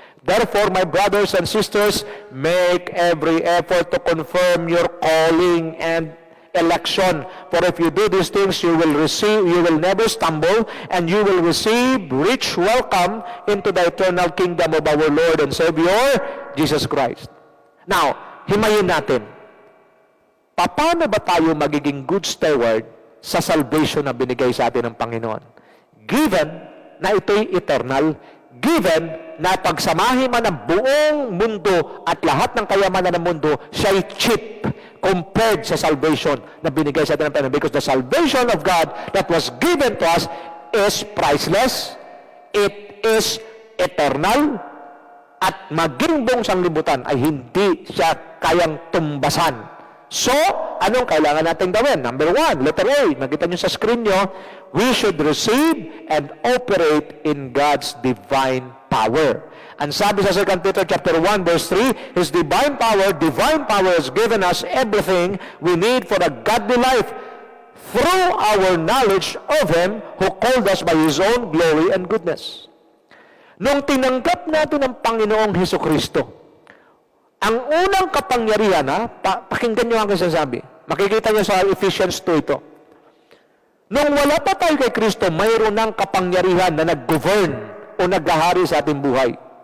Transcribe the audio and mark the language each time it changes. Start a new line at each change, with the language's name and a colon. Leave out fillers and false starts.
English: Therefore, my brothers and sisters, make every effort to confirm your calling and election. For if you do these things, you will never stumble, and you will receive rich welcome into the eternal kingdom of our Lord and Savior, Jesus Christ.
Filipino: Now, himayin natin. Paano ba tayo magiging good steward sa salvation na binigay sa atin ng Panginoon? Given na ito'y eternal, given na pagsamahin man ang buong mundo at lahat ng kayamanan ng mundo, siya'y cheap compared sa salvation na binigay sa atin ng Panginoon.
English: Because the salvation of God that was given to us is priceless, it is eternal,
Filipino: at maging buong sanglibutan ay hindi siya kayang tumbasan.
English: So,
Filipino: anong kailangan natin gawin?
English: Number 1, letter A,
Filipino: nakita nyo sa screen nyo,
English: we should receive and operate in God's divine power.
Filipino: Ang sabi sa
English: 2 Peter chapter 1 verse 3, His divine power has given us everything we need for a godly life through our knowledge of Him who called us by His own glory and goodness.
Filipino: Nung tinanggap natin ang Panginoong Hesukristo, ang unang kapangyarihan, pakinggan nyo ang kasasabi. Makikita nyo sa Ephesians 2 ito. Nung wala pa tayo kay Kristo, mayroon ng kapangyarihan na nag-govern o naghahari sa ating buhay.